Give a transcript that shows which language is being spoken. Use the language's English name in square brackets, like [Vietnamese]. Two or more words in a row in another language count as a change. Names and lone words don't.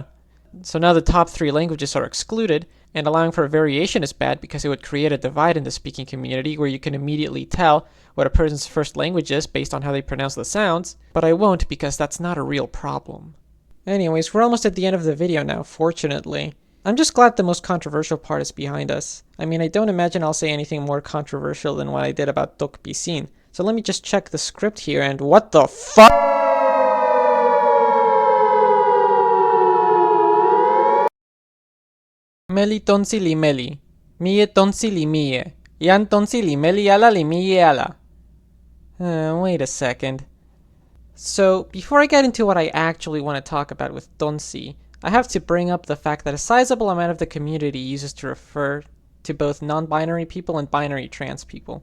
[English] So now the top 3 languages are excluded, and allowing for a variation is bad because it would create a divide in the speaking community where you can immediately tell what a person's first language is based on how they pronounce the sounds, but I won't because that's not a real problem. Anyways, we're almost at the end of the video now, fortunately. I'm just glad the most controversial part is behind us. I mean, I don't imagine I'll say anything more controversial than what I did about Toki Pona. So let me just check the script here and what the fuck? [Artificial languages] Meli tonsi li meli. Mie tonsi li mie. Yan tonsi li meli ala li mie ala. [English] Wait a second. So, before I get into what I actually want to talk about with Tonsi, I have to bring up the fact that a sizable amount of the community uses to refer to both non-binary people and binary trans people.